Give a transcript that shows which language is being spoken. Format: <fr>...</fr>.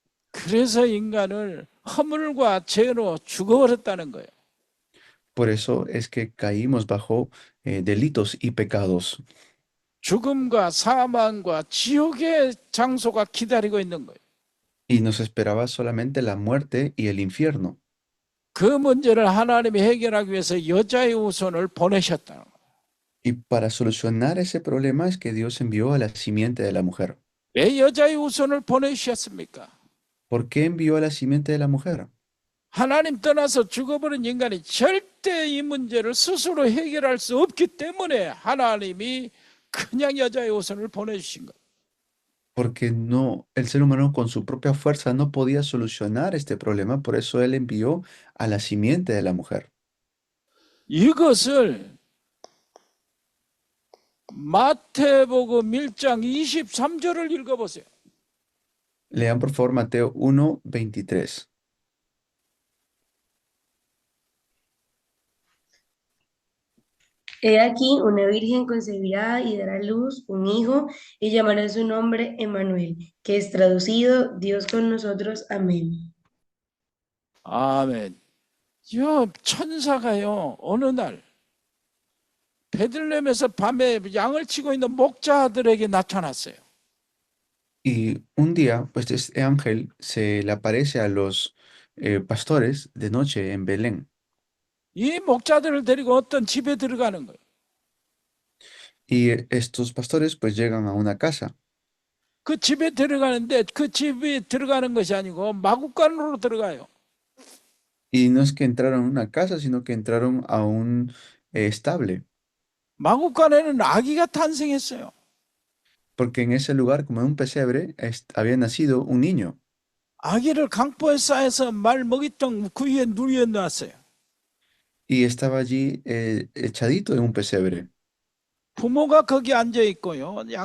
<ko>그래서 인간을 허물과 죄로 죽어버렸다는 거예요.</ko> <es>Por eso es que caímos bajo delitos y pecados.</es> <ko>죽음과 사망과 지옥의 장소가 기다리고 있는 거예요.</ko> <es>Y nos esperaba solamente la muerte y el infierno.</es> <ko>그 문제를 하나님이 해결하기 위해서 여자의 후손을 보내셨다는 거예요.</ko> <es>Y para solucionar ese problema es que Dios envió a la simiente de la mujer.</es> <ko>왜 여자의 후손을 보내주셨습니까?</ko> <es>¿Por qué envió a la simiente de la mujer?</es> <ko>하나님 떠나서 죽어버린 인간이 절대 이 문제를 스스로 해결할 수 없기 때문에 하나님이 그냥 여자의 후손을 보내주신 거예요.</ko> <es>Porque no, el ser humano con su propia fuerza no podía solucionar este problema, por eso él envió a la simiente de la mujer.</es> <ko>이것을 마태복음 1장 23절을 읽어보세요.</ko> <es>Lean por favor Mateo 1:23. He aquí, una virgen concebirá y dará a luz un hijo y llamará su nombre Emmanuel, que es traducido Dios con nosotros. Amén.</es> <ko>아멘. 저 천사가요 어느 날 베들레헴에서 밤에 양을 치고 있는 목자들에게 나타났어요.</ko> <es>Y un día, pues este ángel se le aparece a los pastores de noche en Belén.</es> <ko>이 목자들을 데리고 어떤 집에 들어가는 거예요.</ko> <es>Y estos pastores pues llegan a una casa.</es> <ko>그 집에 들어가는데 그 집에 들어가는 것이 아니고 마구간으로 들어가요.</ko> <es>Y no es que entraron a una casa, sino que entraron a un estable.</es> <ko>마구간에는 아기가 탄생했어요.</ko> <es>Porque en ese lugar, como en un pesebre, había nacido un niño.</es> <ko>아기를 강포에 싸서 말 먹이통 그 위에 누리에 놨어요.</ko> <es>Y estaba allí echadito en un pesebre.</es> <ko>부모가 거기 앉아 있고요.</ko>